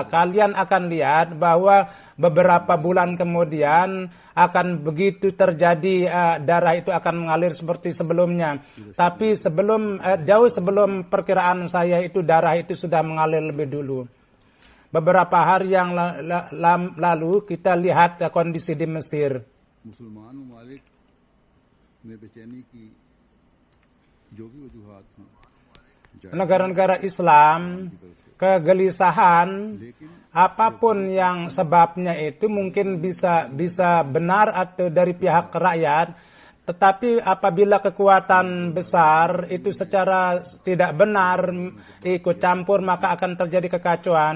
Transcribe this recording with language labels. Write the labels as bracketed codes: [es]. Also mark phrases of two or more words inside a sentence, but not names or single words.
[id] Kalian akan lihat bahwa beberapa bulan kemudian akan begitu terjadi, darah itu akan mengalir seperti sebelumnya. Tapi jauh sebelum perkiraan saya itu darah itu sudah mengalir lebih dulu. Beberapa hari yang lalu kita lihat kondisi di Mesir. [ur] مسلمان ممالک میں بے چینی کی جو بھی وجوہات ہیں, [id] negara-negara Islam, kegelisahan, apapun yang sebabnya itu mungkin bisa benar atau dari pihak rakyat, tetapi apabila kekuatan besar itu secara tidak benar ikut campur, maka akan terjadi kekacauan.